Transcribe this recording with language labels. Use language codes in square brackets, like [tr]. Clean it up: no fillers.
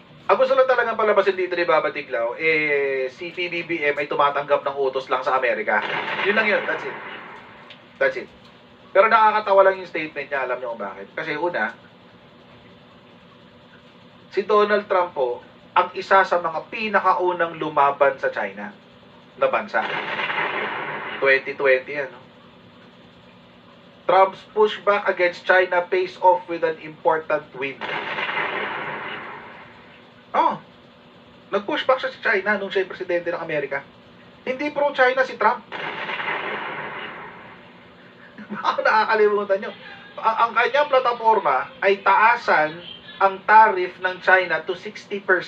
[tl] Ang gusto lang talagang palabasin dito ni Baba Tiglao, si PBBM ay tumatanggap ng utos lang sa Amerika. Yun lang yun, [en] that's it. That's it. [tl] Pero nakakatawa lang yung statement niya, alam niyo kung bakit. Kasi una, si Donald Trump po, ang isa sa mga pinakaunang lumaban sa China na bansa. 2020 ano. [en] Trump's pushback against China pays off with an important win. [tl] Oh, nag-pushback siya sa China nung siya presidente ng Amerika. Hindi pro-China si Trump. Baka nakakalimutan nyo. Ang kanyang plataforma ay taasan ang tariff ng China to 60%.